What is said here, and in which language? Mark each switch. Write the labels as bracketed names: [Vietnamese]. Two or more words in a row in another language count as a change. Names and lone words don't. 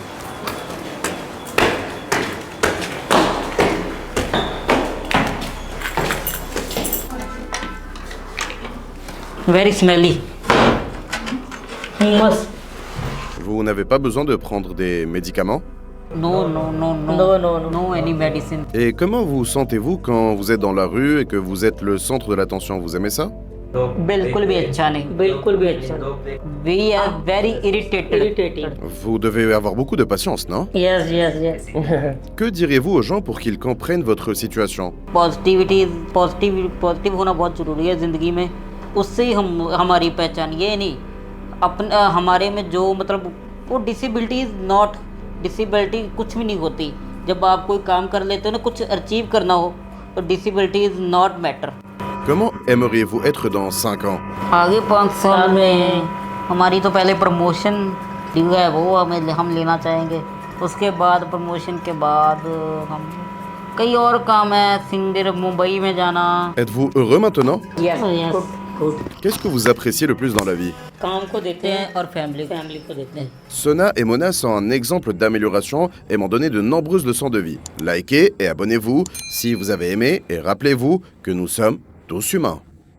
[English] Very smelly. Humus. [French] Vous n'avez pas besoin de prendre des médicaments? [English] No. No any medicine. [French] Et comment vous sentez-vous quand vous êtes dans la rue et que vous êtes le centre de l'attention? Vous aimez ça? [Hindi] बिल्कुल भी अच्छा नहीं. बिल्कुल भी अच्छा. [English] We are very irritated. Irritating. [French] Vous devez avoir beaucoup de patience, non? [English] Yes. [French] Que diriez-vous aux gens pour qu'ils comprennent votre situation? [Hindi] पॉजिटिव होना बहुत जरूरी है ज़िंदगी में. उससे ही हम हमारी पहचान. ये नहीं अपने हमारे में जो मतलब वो डिसेबिलिटी कुछ भी नहीं होती. जब आप कोई काम कर लेते हो ना, कुछ अचीव करना हो, तो [English] disability is not matter. [French] Comment aimeriez-vous être dans 5 ans? [Hindi] आगे 5 साल में हमारी तो पहले [English] promotion due [Hindi] है, वो हम लेना चाहेंगे. उसके बाद प्रमोशन के बाद हम कई और काम है. सिंगर मुंबई में जाना. [French] Êtes-vous heureux maintenant? [English] Yes. Good. [French] Qu'est-ce que vous appréciez le plus dans la vie? [Hindi] काम को देते हैं और फैमिली को देते हैं. [French] Sona et Mona sont un exemple d'amélioration et m'ont donné de nombreuses leçons de vie. Likez et abonnez-vous si vous avez aimé et rappelez-vous que nous sommes tous humains.